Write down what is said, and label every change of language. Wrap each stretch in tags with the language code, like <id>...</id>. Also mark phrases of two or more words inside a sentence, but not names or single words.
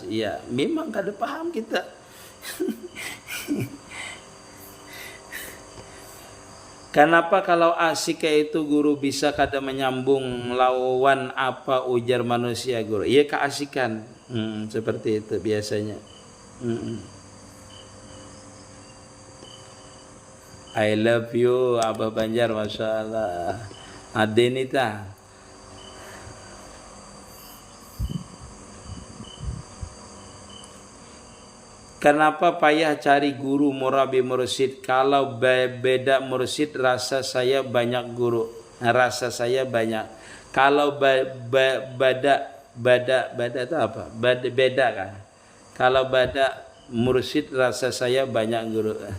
<bjn>Iya, memang kada paham kita. Kenapa kalau asik kayak itu guru bisa kada menyambung lawan apa ujar manusia guru?</bjn> <id>Iya, keasikan. Seperti itu biasanya.</id> <en>I love you Abah Banjar,</en> <ar>Masya Allah.</ar> <id>Adenita. Kenapa payah cari guru murabi mursyid? Kalau beda mursyid rasa saya banyak guru. Rasa saya banyak. Kalau beda itu apa? Beda kan? Kalau beda mursyid rasa saya banyak guru.</id>